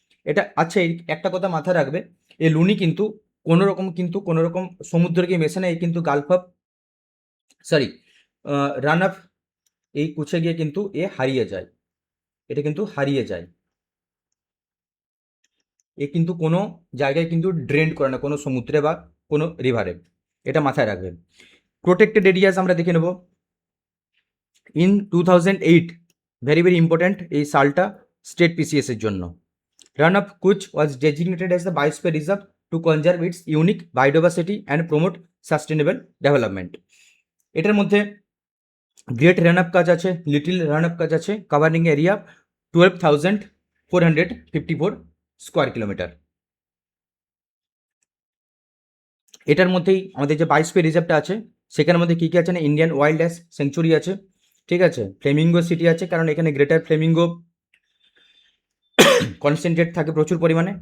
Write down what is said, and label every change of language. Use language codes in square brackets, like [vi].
[bn] এটা আচ্ছা, এই একটা কথা মাথায় রাখবে, এই লুনি কিন্তু কোনো রকম সমুদ্রকে মেশে নেয়, কিন্তু গালফ অফ রান অফ এই কুচে গিয়ে কিন্তু হারিয়ে যায়, এটা কিন্তু হারিয়ে যায়, এ কিন্তু কোনো জায়গায় কিন্তু ড্রেন করে না, কোনো সমুদ্রে বা কোনো রিভারে, এটা মাথায় রাখবেন। প্রোটেক্টেড এরিয়াস আমরা দেখে নেব। ইন 2008 ভেরি ভেরি ইম্পর্ট্যান্ট এই সালটা স্টেট পিসিএস এর জন্য। [en] Rann of Kutch was designated as the biosphere reserve to conserve its unique biodiversity and promote sustainable development. [bn] এটার মধ্যে গ্রেট রান অফ কাচ আছে, লিটিল রান অফ কাচ আছে, কাভারিং এরিয়া 12,454 স্কোয়ার কিলোমিটার। এটার মধ্যেই আমাদের যে বায়োস্ফিয়ার রিজার্ভটা আছে সেখানের মধ্যে কী কী আছে না, ইন্ডিয়ান ওয়াইল্ড লাইফ সেঞ্চুরি আছে, ঠিক আছে, ফ্লেমিঙ্গো সিটি আছে, কারণ এখানে গ্রেটার ফ্লেমিঙ্গো কনসেন্ট্রেট থাকে প্রচুর পরিমাণে।